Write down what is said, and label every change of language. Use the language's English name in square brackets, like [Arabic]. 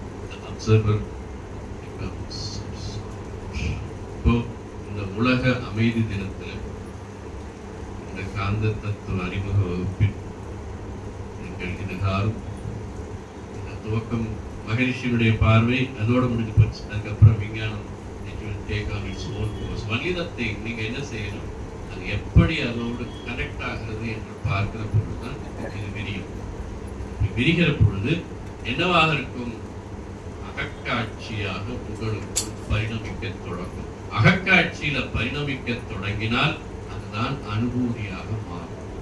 [English] The observer becomes soft. [Tamil] இப்போ இந்த உலக அமைதி தினத்தில் இந்த காந்த தத்துவ அறிமுக வகுப்பில் நீங்கள் இதுகாரும் இந்த துவக்கம் மகரிஷியுடைய பார்வை அதோட முடிஞ்சு போச்சு. அதுக்கப்புறம் விஞ்ஞானம் [English] take on its own course. Only the thing, [Tamil] நீங்க என்ன செய்யணும்? அது எப்படி அதோடு கனெக்ட் ஆகிறது என்று பார்க்கிற பொழுதுதான் இது விரியும். விரிகிற பொழுது என்னவாக இருக்கும்? அகக்காட்சியாக உங்களுக்கு பரிணமிக்க தொடங்கும். அகக்காட்சியில பரிணமிக்க தொடங்கினால் அதுதான் அனுபூதியாக மாறும்.